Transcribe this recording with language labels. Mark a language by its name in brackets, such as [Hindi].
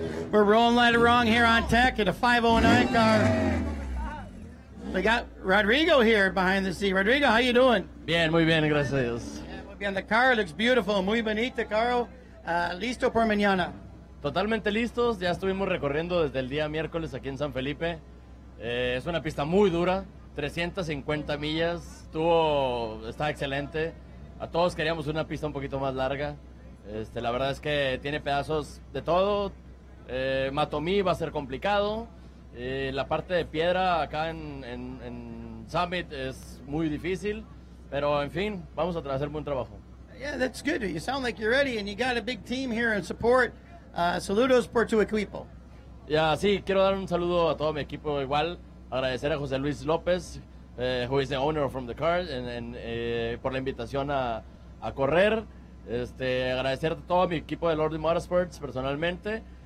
[English] We're rolling right along here on tech at a 509 car. We got Rodrigo here behind the seat. Rodrigo, how you doing? [Spanish] Bien, muy bien, gracias a Dios. Muy bien. [English] The car looks beautiful, [Spanish] muy bonita, caro. Listo por mañana. Totalmente listos, ya estuvimos recorriendo desde el día miércoles aquí en San Felipe. Es una pista muy dura, 350 millas, está excelente. A todos queríamos una pista un poquito más larga. La verdad es que tiene pedazos de todo. Matomí va a ser complicado. La parte de piedra acá en Summit es muy difícil. Pero en fin, vamos a hacer buen trabajo. [English] Yeah, that's good. You sound like you're ready and you got a big team here in support. [Spanish] Saludos por tu equipo. Ya, sí, quiero dar un saludo a todo mi equipo igual. Agradecer a José Luis López, [English] who is the owner from the car, [Spanish] por la invitación a correr. Agradecer a todo mi equipo de Lordy Motorsports personalmente.